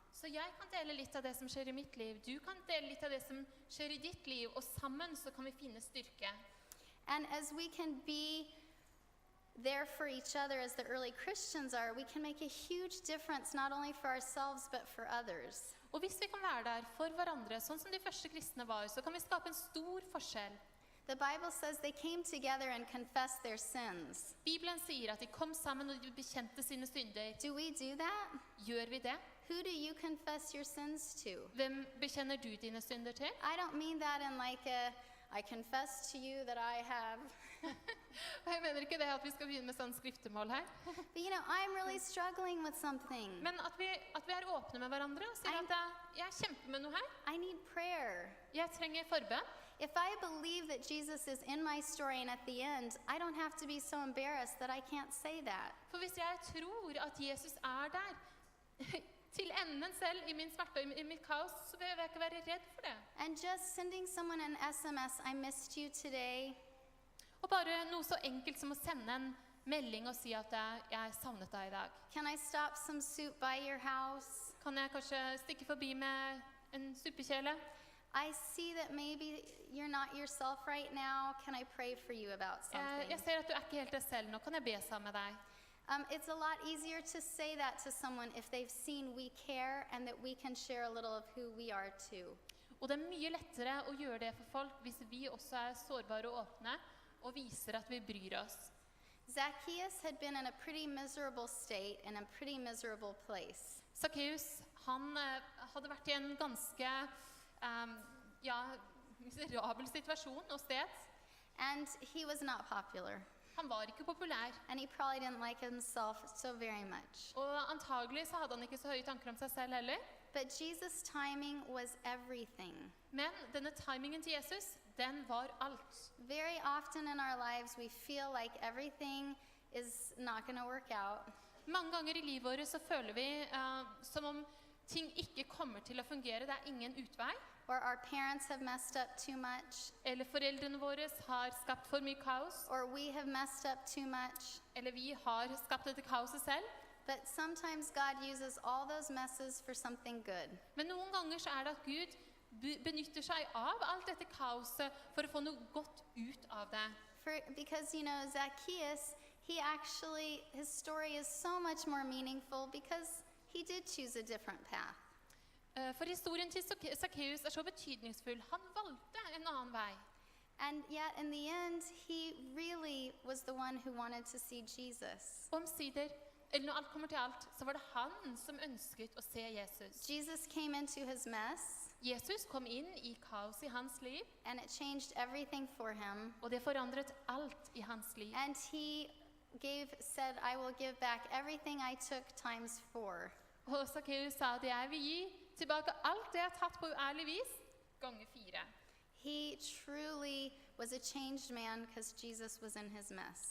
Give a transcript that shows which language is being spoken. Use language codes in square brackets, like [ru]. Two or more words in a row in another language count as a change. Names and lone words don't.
[no] Så jeg kan dele litt av det som skjer i mitt liv. Du kan dele litt av det som skjer i ditt liv, og sammen så kan vi finne styrke. [en] And as we can be there for each other as the early Christians are, we can make a huge difference not only for ourselves but for others. [no] Og hvis vi kan være der for hverandre, sånn som de første kristne var, så kan vi skape en stor forskjell. [en] The Bible says they came together and confessed their sins. [no] Bibelen sier at de kom sammen og de bekjente sine synder. [en] Do we do that? [no] Gjør vi det? [en] Who do you confess your sins to? [no] Hvem bekjenner du dine synder til? [en] I don't mean that in like a, I confess to you that I have. [no] Og jeg mener ikke det at vi skal begynne med sånn skriftemål her. [en] But you know, I'm really struggling with something. [no] Men at vi er åpne med hverandre og sier at jeg kjemper med noe her. [en] I need prayer. [no] Jeg trenger forbønn. [en] If I believe that Jesus is in my story and at the end, I don't have to be so embarrassed that I can't say that. [no] For hvis jeg tror at Jesus er der, til enden selv, i min smerte og i mitt kaos, så behøver jeg ikke være redd for det. [en] And just sending someone an SMS, I missed you today. [no] Og bare noe så enkelt som å sende en melding og si at jeg savnet deg i dag. [en] Can I stop some soup by your house? [no] Kan jeg kanskje stikke forbi med en suppekjele? [en] I see that maybe you're not yourself right now. Can I pray for you about something? [no] Jeg ser at du er ikke helt deg selv nå. Kan jeg be sammen med deg? [en] It's a lot easier to say that to someone if they've seen we care and that we can share a little of who we are too. [no] Og det er mye lettere å gjøre det for folk hvis vi også er sårbare og åpne og viser at vi bryr oss. [en] Zacchaeus had been in a pretty miserable state in a pretty miserable place. [no] Zacchaeus, han hadde vært i en ganske miserabel situasjon og sted. [en] And he was not popular. [no] Han var ikke populær. [en] And he probably didn't like himself so very much. [no] Og antagelig så hadde han ikke så høye tanker om seg selv heller. [en] But Jesus' timing was everything. [no] Men denne timingen til Jesus, den var alt. [en] Very often in our lives we feel like everything is not going to work out. [no] Mange ganger i livet vårt så føler vi som om ting ikke kommer til å fungere. Det er ingen utvei. [en] Or our parents have messed up too much. [no] Eller foreldrene våre har skapt for mye kaos. [en] Or we have messed up too much. [no] Eller vi har skapt dette kaoset selv. [en] But sometimes God uses all those messes for something good. [no] Men noen ganger så er det at Gud benytter seg av alt dette kaoset for å få noe godt ut av det. [en] Because, you know, Zacchaeus, his story is so much more meaningful because he did choose a different path. [no] For historien til Zacchaeus er så betydningsfull. Han valgte en annen vei. [en] And yet in the end, he really was the one who wanted to see Jesus. [no] Omsider, eller når alt kommer til alt, så var det han som ønsket å se Jesus. [en] Jesus came into his mess. [no] Jesus kom inn i kaos i hans liv. [en] And it changed everything for him. [no] Og det forandret alt i hans liv. [en] And he said, I will give back everything I took times 4. [no] Og Zacchaeus sa at jeg vil gi tilbake alt det jeg har tatt på uærlig vis, ganger 4. [en] He truly was a changed man because Jesus was in his mess.